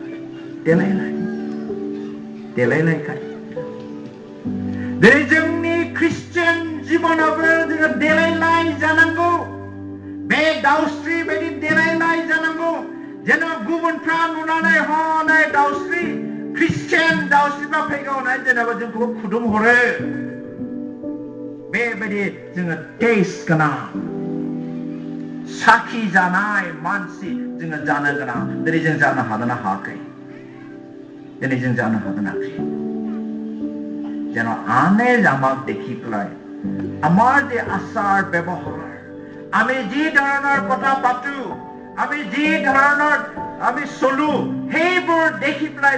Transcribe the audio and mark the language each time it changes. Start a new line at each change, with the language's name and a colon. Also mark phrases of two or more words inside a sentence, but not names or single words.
Bodo: देलायलायखाय दिनै जोंनि ख्रिस्टियान जिबनावबो जोङो देलायलाय जानांगौ बे दाउस्रि बायदि देलायलाय जानांगौ जेन गुबुनफ्रा नुनानै हनै दाउस्रि ख्रिस्टियान दाउस्रिफ्रा फैगौ होननानै जेनेबा जोंखौ खुदुम हरो बेबायदि जोङो टेस्ट गोनां साखि जानाय मानसि जोङो जानो गोनां दिनै जों जानो हादोंना हायाखै
Assamese: যেন আনে আমাক দেখি পেলাই আমাৰ যে আচাৰ ব্যৱহাৰ আমি যি ধৰণৰ কথা পাতো আমি যি ধৰণৰ আমি চলো সেইবোৰ দেখি পেলাই